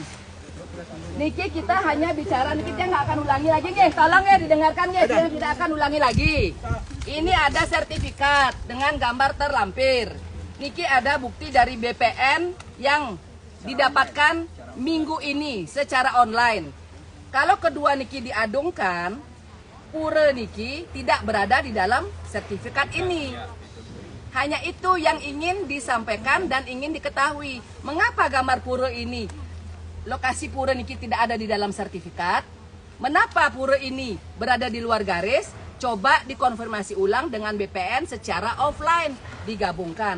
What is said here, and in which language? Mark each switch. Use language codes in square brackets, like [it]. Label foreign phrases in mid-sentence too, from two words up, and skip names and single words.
[id] Niki kita hanya bicara, niki kita nggak akan ulangi lagi nggih. Tolong ya didengarkan nggih, kita tidak akan ulangi lagi. Ini ada sertifikat dengan gambar terlampir. Niki ada bukti dari BPN yang didapatkan minggu ini secara online. Kalau kedua niki diadungkan, pura niki tidak berada di dalam sertifikat ini. Hanya itu yang ingin disampaikan dan ingin diketahui. Mengapa gambar pura ini, lokasi pura niki tidak ada di dalam sertifikat? Mengapa pura ini berada di luar garis? Coba dikonfirmasi ulang dengan BPN secara offline, digabungkan.